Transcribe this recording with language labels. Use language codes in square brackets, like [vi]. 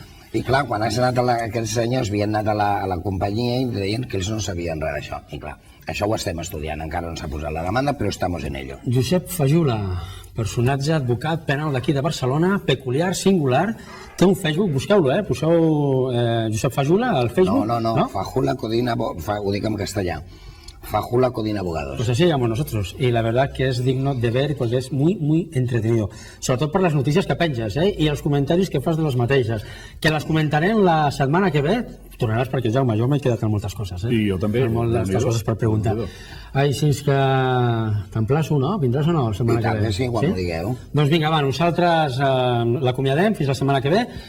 [ca] I clar, quan aquests senyors havien anat a la companyia i deien que ells no sabien res d'això. I clar, això ho estem estudiant, encara no s'ha posat la demanda, però [es] estamos en ello. [ca] Josep Fajula, personatge, advocat penal d'aquí de Barcelona, peculiar, singular, té un Facebook, busqueu-lo, poseu Josep Fajula al Facebook. No, Fajula Codina, ho dic en castellà. Fajula Codina Abogados. [es] Pues así llamamos nosotros, y la verdad que es digno de ver porque es muy, muy entretenido. [ca] Sobretot per les notícies que penges, i els comentaris que fas de les mateixes. Que les comentarem la setmana que ve. Tornaràs perquè, Jaume, jo m'he quedat amb moltes coses. I jo també. Amb moltes coses per preguntar. Així és que t'emplaço, no? Vindràs o no la setmana que ve? Sí, quan ho digueu. Doncs vinga, va, nosaltres l'acomiadem fins la setmana que ve.